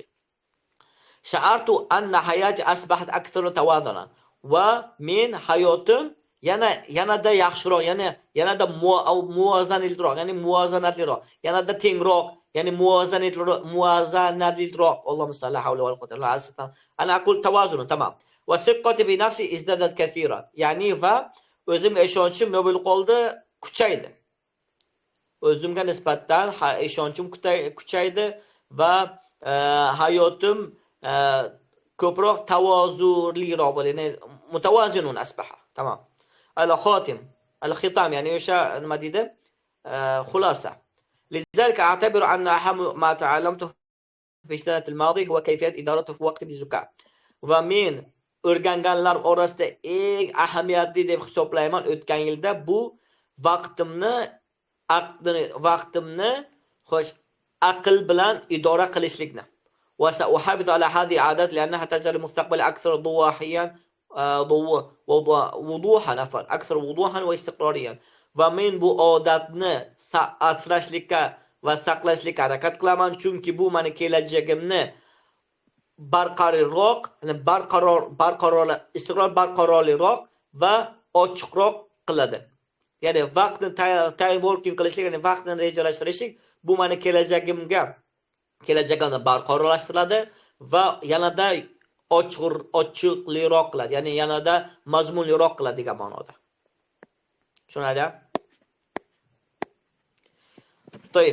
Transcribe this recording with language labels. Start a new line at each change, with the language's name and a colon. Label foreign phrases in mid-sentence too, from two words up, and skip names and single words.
Arabic: شعرت أن حياتي أصبحت أكثر توازنا.
Uzbek: Va men hayotim yanada yaxshiroq, yanada muvozanatliroq, ya'ni muvozanatliroq, yanada tengroq, ya'ni muvozanatliroq.
Arabic: اللهم صل حول وقوة إلا بالله. أنا أقول توازن، تمام. وثقتي بنفسي ازدادت كثيرا.
Uzbek: Ya'ni va o'zimga ishonchim nima bo'lib qoldi? Kuchaydi. O'zimga nisbatan ishonchim kuchaydi va hayotim ko'proq tavozunliroq bo'ldi.
Arabic: يعني متوازن أصبح. Tamam.
Uzbek: Al-khitam, ya'ni o'sha nima deydi? Xulosa.
Arabic: لذلك أعتبر أن أهم ما تعلمته في السنة الماضية هو كيفية إدارته في وقت بذكاء.
Uzbek: Va men o'rganganlar orasida eng ahamiyatli deb hisoblayman o'tgan yilda bu vaqtimni aql bilan idora qilishlikni.
Arabic: وسأحافظ على هذه العادة لأنها تجعل المستقبل أكثر وضوحا واستقرارا.
Uzbek: Va men bu odatni asrashlikka va saqlashlikka harakat qilaman, chunki bu meni kelajagimni barqarorliroq va ochiqroq qiladi. Ya'ni vaqtni
English: time working
Uzbek: qilishlik, ya'ni vaqtni rejalashtirishlik bu meni kelajagimni barqarorlashtiradi va yanada ochiqliroq qiladi, ya'ni yanada mazmunliroq qiladi degan ma'noda. Tushunadi? To'yib.